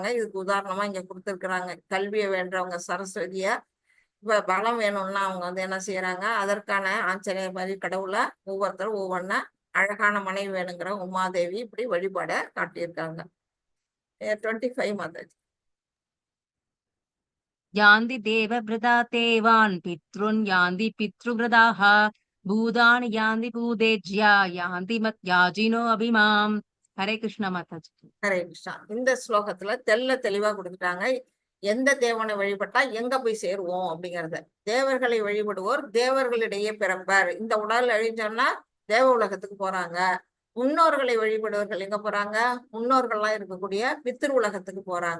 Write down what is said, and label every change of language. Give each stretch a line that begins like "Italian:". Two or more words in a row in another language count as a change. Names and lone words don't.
Tamil: இதுக்கு உதாரணமா இங்க கொடுத்திருக்கிறாங்க. கல்வியை வேண்டவங்க சரஸ்வதிய, இப்ப பலம் வேணும்னா அவங்க வந்து என்ன செய்யறாங்க, அதற்கான ஆஞ்சநேயர் மாதிரி கடவுளை ஒவ்வொருத்தரும் ஒவ்வொன்னா, அழகான மனைவி வேணுங்கிற உமாதேவி இப்படி வழிபாட காட்டியிருக்காங்க. 25 மாதாஜி.
Sanskrit: यान्ति देवव्रता देवान् पितॄन् यान्ति पितृव्रताः भूतानि यान्ति भूतेज्या यान्ति मद्याजिनो अभिमाम्.
Hindi: हरे कृष्ण माताजी.
Tamil: ஹரே கிருஷ்ணா. இந்த ஸ்லோகத்துல தெளிவா கொடுத்துட்டாங்க. எந்த தேவனை வழிபட்டா எங்க போய் சேருவோம் அப்படிங்கறத. தேவர்களை வழிபடுவோர் தேவர்களிடையே பிறப்பார். இந்த உடல் அழிஞ்சோம்னா தேவ உலகத்துக்கு போறாங்க. முன்னோர்களை வழிபடுவர்கள் எங்க போறாங்க, முன்னோர்கள்லாம் இருக்கக்கூடிய பித்திரு உலகத்துக்கு போறாங்க.